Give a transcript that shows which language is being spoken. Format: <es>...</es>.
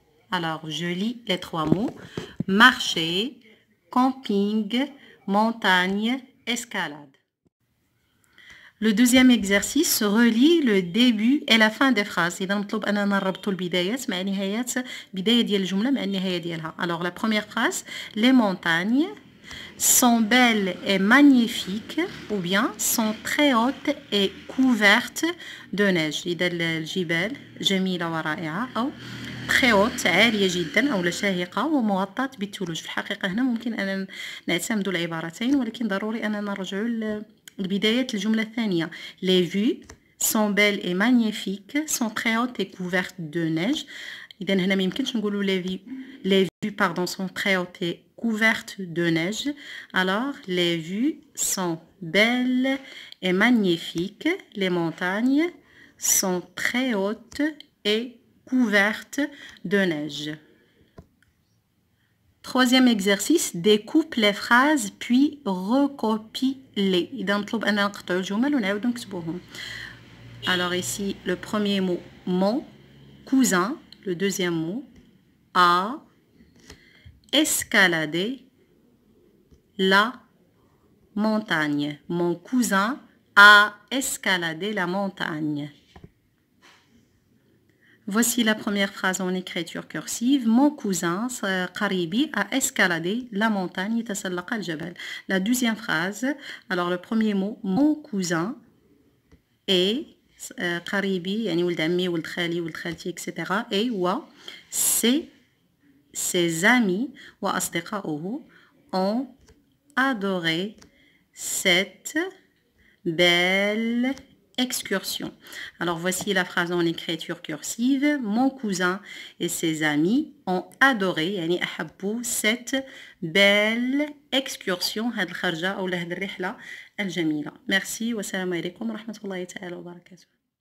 <fr>Alors, je lis les trois mots. Marcher, camping, montagne, escalade. Le deuxième exercice relie le début et la fin des phrases.</fr> <ar>إذا مطلوب أننا نربطوا البدايات مع نهايات بداية ديال الجملة مع النهاية ديالها.</ar> <fr>Alors, la première phrase, les montagnes sont belles et magnifiques ou bien sont très hautes et couvertes de neige.</fr> <ar>إذا الجبال جميلة ورائعة أو</ar> <fr>très haute</fr> <ar>عالية جدا أو شاهقة ومغطاة بالثلوج. في الحقيقة هنا ممكن أن نعتمد العبارتين ولكن ضروري أننا نرجعوا لبداية الجملة الثانية.</ar> <fr>Les vues sont belles et magnifiques sont très hautes et couvertes de neige.</fr> <ar>إذا هنا ما يمكنش نقولوا</ar> <fr>les vues pardon sont très hautes et couvertes de neige. Alors, les vues sont belles et magnifiques. Les montagnes sont très hautes et couvertes de neige. Troisième exercice, découpe les phrases puis recopie-les.</fr> <ar>إذا مطلوب أن نقطعوا الجمل ونعاودوا نكتبوهم.</ar> <fr>Alors ici, le premier mot, mon cousin. Le deuxième mot, a escaladé la montagne. Mon cousin a escaladé la montagne. Voici la première phrase en écriture cursive. Mon cousin, قريبي, a escaladé la montagne.</fr> <ar>يتسلق الجبل.</ar> <fr>La deuxième phrase, alors le premier mot, mon cousin est</fr> <ar>قريبي يعني ولد عمي ولد خالي ولد خالتي</ar> <fr>etc. et و ses amis وأصدقاؤه ont adoré cette belle excursion. Alors voici la phrase en écriture cursive. Mon cousin et ses amis ont adoré</fr> <ar>يعني أحبوا</ar> <fr>cette belle excursion.</fr> <ar>هاد الخرجة أو هاد الرحلة الجميلة.</ar> <fr>Merci</fr> <ar>والسلام عليكم ورحمة الله تعالى وبركاته.</ar>